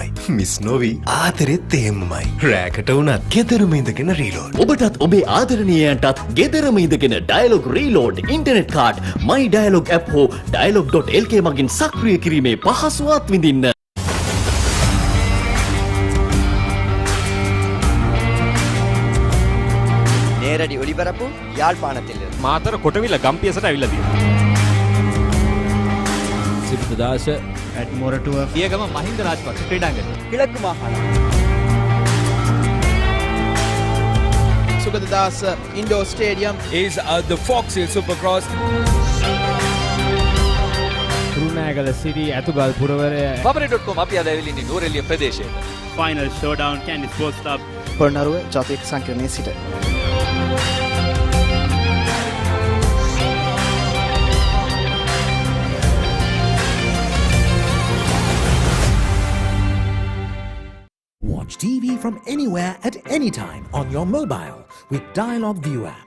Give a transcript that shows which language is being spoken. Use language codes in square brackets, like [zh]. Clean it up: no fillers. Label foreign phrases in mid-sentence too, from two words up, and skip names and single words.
[si] මිස් නොවි ආදරෙත් එහෙමමයි. රෑකට වුණත් ගෙදරම ඉඳගෙන රීලෝඩ්. ඔබටත් ඔබේ ආදරණීයයන්ටත් ගෙදරම ඉඳගෙන [en] Dialog reload internet card my dialog app [si] හෝ dialog.lk මගින් සක්‍රිය කිරීමේ පහසුවත් විඳින්න. [ta] நேரடி ஒளிபரப்பு யாழ்ப்பாணத்தில் [si] මාතර කොටවිල ගම්පියසට ඇවිල්ලා තියෙනවා. සිරිතදාස [en] at Moratuwa Iyagama Mahinda Rajapaksa ක්‍රීඩාංගණය [ta] கிழக்கு மாகாணம் [si] සුගතදාස ඉන්ඩෝර් ස්ටේඩියම් [en] is the Fox Hill Supercross. [si] තුරුණෑගල සිරි ඇතුගල් පුරවරය Papare.com අපි අද ඇවිල්ලා ඉන්නේ නූරෙලිය ප්‍රදේශයේ. [en] final showdown Kandy Sports Club [si] පොළොන්නරුව ජාතික සංකීර්ණයේ සිට [en] Watch TV from anywhere at any time on your mobile with Dialog View app.